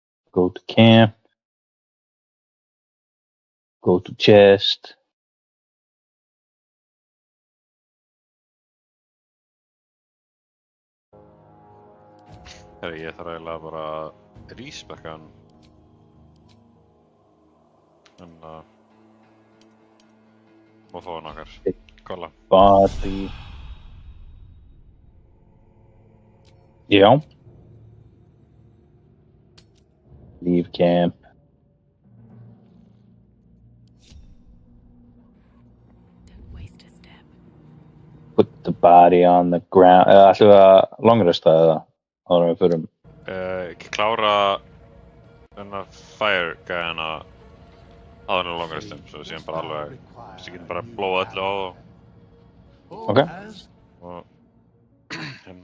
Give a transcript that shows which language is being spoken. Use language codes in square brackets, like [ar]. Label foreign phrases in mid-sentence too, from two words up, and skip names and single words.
[en] Go to camp. Go to chest. [is] Hei, ég þarf eiginlega bara að ríspekka hann. En má fá hann okkar. Kolla. Body. Já. [en] Leave camp. Put the body on the ground. [is] Ætlum við að longresta eða áður en við förum? Ekki klára þennan fire gæðina áður en longrestum, svo síðan bara alveg, svo getum bara blóða öllu á þá. [en] Ok. [is] Og hérna.